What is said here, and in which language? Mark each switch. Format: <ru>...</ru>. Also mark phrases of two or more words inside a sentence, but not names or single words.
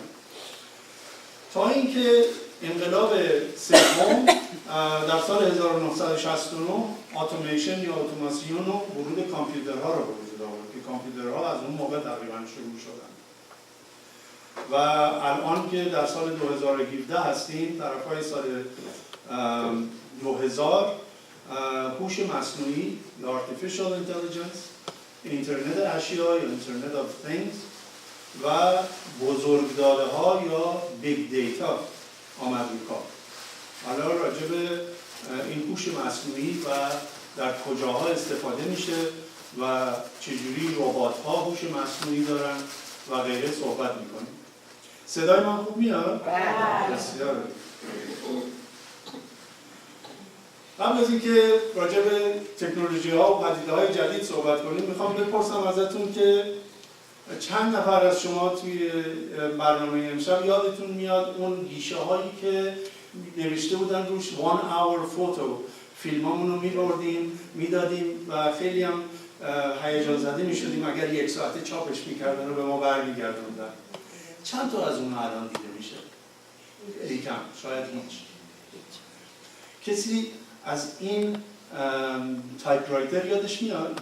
<fa>تا اینکه انقلاب سوم در سال 1969 اتوماسیون یا اتوماسیون و ورود کامپیوترها رو به وجود آورد که کامپیوترها از اون موقع تقریبا شروع شدن و الان که در سال 2017 هستیم، طرفای سال 2000 هوش مصنوعی یا</fa> <en>artificial intelligence،</en> <fa>اینترنت اشیا یا اینترنت</fa> <en>of things</en> <fa>و بزرگداده ها یا بیگ دیتا آمد رو کار. حالا راجع به این هوش مصنوعی و در کجاها استفاده میشه و چجوری ربات ها هوش مصنوعی دارن و غیره صحبت میکنیم. صدای من خوب میاد؟ بسیار. قبل از اینکه راجع به تکنولوژی ها و پدیده های جدید صحبت کنیم، میخوام بپرسم ازتون که چند نفر از شما توی برنامه امشب یادتون میاد اون گیشه هایی که نوشته بودن روش 1</fa> <en>hour photo،</en> <fa>فیلمامون رو میبردیم میدادیم و خیلی هم هیجان زده میشدیم اگر 1 ساعته چاپش میکردن و به ما برمیگردوندن. چند تا از اون الان دیده میشه؟ خیلی کم، شاید هیچ. کسی از این تایپ رایتر یادش میاد؟</fa>